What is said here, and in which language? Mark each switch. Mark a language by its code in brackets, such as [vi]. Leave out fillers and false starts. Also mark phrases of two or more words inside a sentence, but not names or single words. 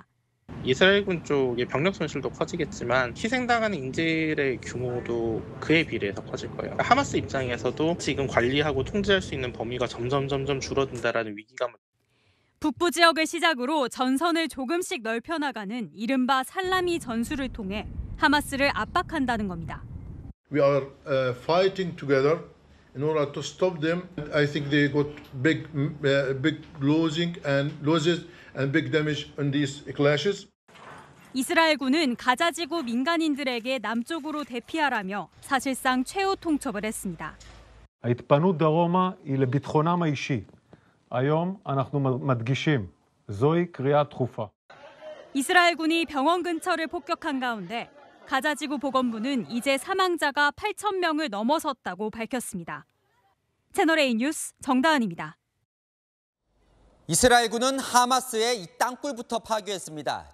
[ko] 이스라엘군 쪽의 병력 손실도 커지겠지만 희생당하는 인질의 규모도 그에 비례해서 커질 거예요. 하마스 입장에서도 지금 관리하고 통제할 수 있는 범위가 점점 줄어든다라는 위기감을. 북부 지역을 시작으로 전선을 조금씩 넓혀나가는 이른바 살라미 전술을 통해 하마스를 압박한다는 겁니다. [en] We are fighting together in order to stop them. I think they got big losses and big damage in these clashes. [ko] 이스라엘군은 가자 지구 민간인들에게 남쪽으로 대피하라며 사실상 최후 통첩을 했습니다. [he] ההתפנות דרומה היא לביטחונם האישי. היום אנחנו מדגישים, זוהי קריאה דחופה. [ko] 이스라엘군이 병원 근처를 폭격한 가운데 가자 지구 보건부는 이제 사망자가 8,000명을 넘어섰다고 밝혔습니다. 채널A 뉴스 정다은입니다. 이스라엘군은 하마스의 이 땅굴부터 파괴했습니다.